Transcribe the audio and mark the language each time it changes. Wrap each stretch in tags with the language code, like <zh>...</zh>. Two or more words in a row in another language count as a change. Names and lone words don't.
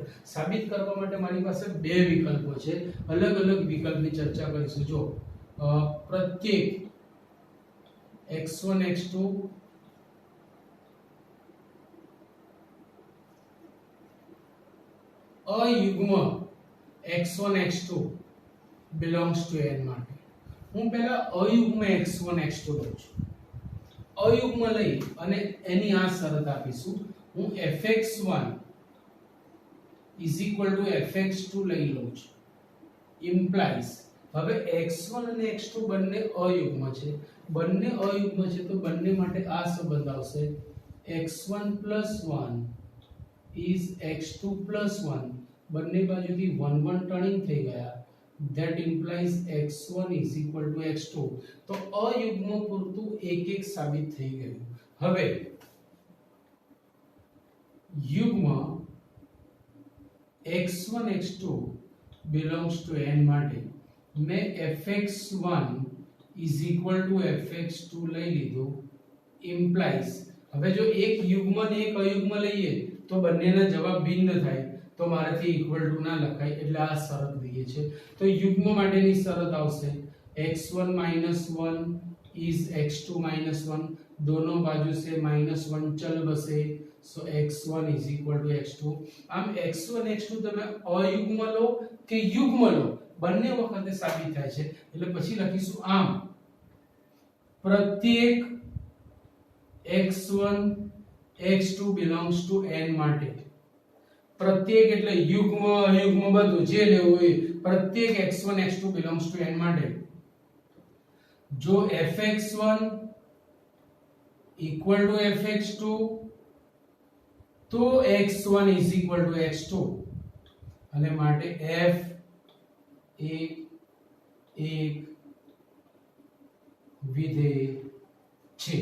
<gu>સાબિત કરવા માટે મારી પાસે બે વિકલ્પો છે, અલગ અલગ વિકલ્પની ચર્ચા કરીશું. જો પ્રત્યેક x1 x2 અયુગ્મ x1 x2</gu> <en>belongs to n</en> <gu>માટે હું પહેલા અયુગ્મ x1 x2 લઉં છું. અયુગ્મ લઈ અને એની આ શરત આપીશું. હું fx1 = fx2 લઈ લઉં છું. ઇમ્પ્લાઇઝ હવે x1 અને x2 બંને અયુગ્મ છે. બંને અયુગ્મ છે તો બંને માટે આ સંબંધ આવશે. x1 + 1 = x2 + 1. બંને બાજુથી 1 1 ટર્નિંગ થઈ ગયા.</gu> <en>that implies x1 = x2.</en> <gu>તો અયુગ્મ પૂરતું એક એક સાબિત થઈ ગયું. હવે યુગ્મ x1 x2</gu> <en>belongs to n</en> <gu>માટે મેં fx1 = fx2 લઈ લીધું. implies હવે જો એક યુગ્મ ને એક અયુગ્મ લઈએ તો બંનેના જવાબ ભિન્ન થાય, તો મારાથી</gu> <en>equal to</en> <gu>ના લખાય એટલે આ શરત દઈએ છે. તો યુગ્મ માટેની શરત આવશે x1 - 1 = x2 - 1.</gu> <hi>दोनों बाजू से -1 चल बसे, so x1 = x2.</hi> <gu>આમ x1 x2 તમે અયુગ્મ લો કે યુગ્મ લો બંને વખતે સાબિત થાય છે એટલે પછી લખીશું આમ પ્રત્યેક x1 x2</gu> <en>belongs to n</en> <gu>માટે. પ્રત્યેક એટલે યુગ્મ અયુગ્મ બધું જે લેવું હોય, પ્રત્યેક x1 x2</gu> <en>belongs to n</en> <gu>માટે જો fx1 = fx2 તો x1 = x2 અને માટે f એક વિધેય છે.</gu>